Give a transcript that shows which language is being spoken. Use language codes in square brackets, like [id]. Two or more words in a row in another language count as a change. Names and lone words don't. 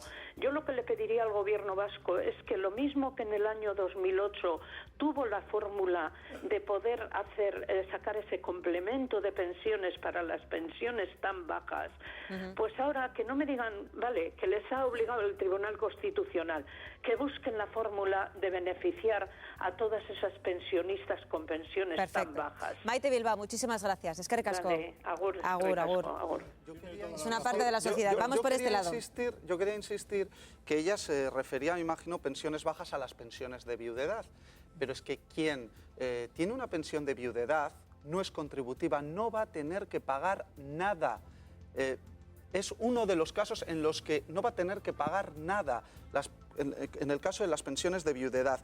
[es] Yo lo que le pediría al gobierno vasco es que lo mismo que en el año 2008 tuvo la fórmula de poder sacar ese complemento de pensiones para las pensiones tan bajas, pues ahora que no me digan, vale, que les ha obligado el Tribunal Constitucional, que busquen la fórmula de beneficiar a todas esas pensionistas con pensiones tan bajas. Maite Bilbao, muchísimas gracias. [eu] Eskerrik asko. Agur. Agur. [es] Es una parte de la sociedad. Vamos por este lado. Yo quería insistir que ella se refería, me imagino, pensiones bajas a las pensiones de viudedad. Pero es que quien tiene una pensión de viudedad no es contributiva, no va a tener que pagar nada. Es uno de los casos en los que no va a tener que pagar nada, en el caso de las pensiones de viudedad.